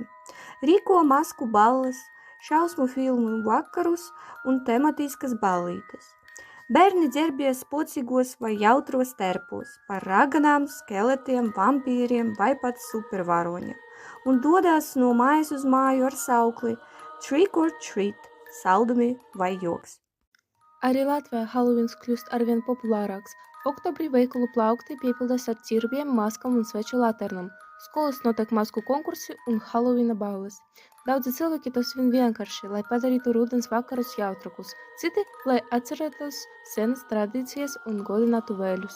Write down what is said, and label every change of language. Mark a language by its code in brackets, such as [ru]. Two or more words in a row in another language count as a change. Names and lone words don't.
[lv] Rīko masku balles, šausmu filmu vakarus un tematiskas ballītes. Bērni ģērbies pocīgos vai jautros terpos par raganām, skeletiem, vampīriem vai pat supervaroņiem un dodās no mājas uz māju ar saukli [en] Trick or treat, [lv] saldumi vai joks. Arī Latvijā Helovīns kļūst arvien populārāks. Oktobrī veikalu plaukti piepildās ar cirbiem, maskām un sveču laternām. Skolas notiek masku konkursi un Helovīna balles. Daudzi cilvēki to svin vienkārši, lai padarītu rudens vakarus jautrākus, citi, lai atcerētos senas tradīcijas un godinātu vēļus.